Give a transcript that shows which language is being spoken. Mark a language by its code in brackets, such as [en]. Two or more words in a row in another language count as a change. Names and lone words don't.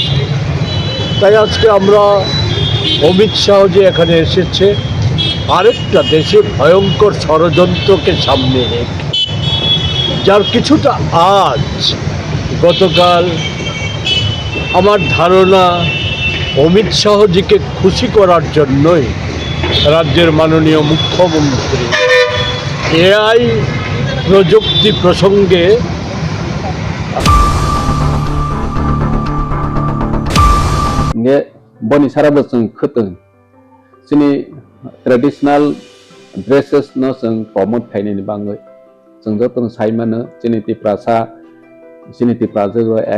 [bn] তাই আজকে আমরা অমিত শাহ যে এখানে এসেছে আরেকটা দেশে ভয়ঙ্কর ষড়যন্ত্রকে সামনে রেখে, যার কিছুটা আজ গতকাল আমার ধারণা অমিত শাহজিকে খুশি করার জন্যই রাজ্যের মাননীয় মুখ্যমন্ত্রী এআই প্রযুক্তি প্রসঙ্গে [trp] boni saraba sung khutung sini [en] traditional dresses [trp] no sung promote thaini ni bangoi sung jotong saimano sini ti praja go ek